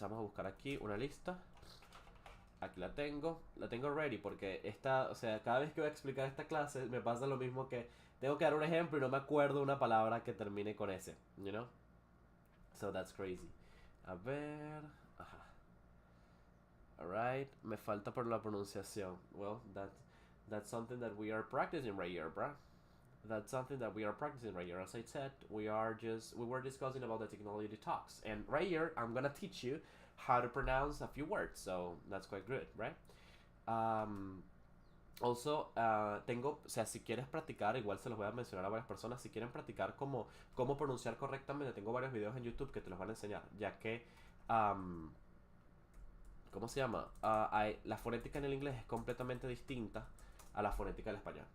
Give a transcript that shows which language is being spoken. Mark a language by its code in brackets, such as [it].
[es] Vamos a buscar aquí una lista. Aquí la tengo ready porque o sea, cada vez que voy a explicar esta clase me pasa lo mismo que tengo que dar un ejemplo y no me acuerdo una palabra que termine con S, [en] you know? So that's crazy. [es] A ver, ajá. Alright, me falta por la pronunciación. [en] Well, that's something that we are practicing right here, bruh. That's something that we are practicing right here. As I said, we were discussing about the technology talks, and right here I'm gonna teach you how to pronounce a few words. So that's quite good, right? [es] Also, o sea, si quieres practicar, igual se los voy a mencionar a varias personas, si quieren practicar cómo pronunciar correctamente, tengo varios videos en YouTube que te los van a enseñar, ya que, ¿cómo se llama? La fonética en el inglés es completamente distinta a la fonética del español.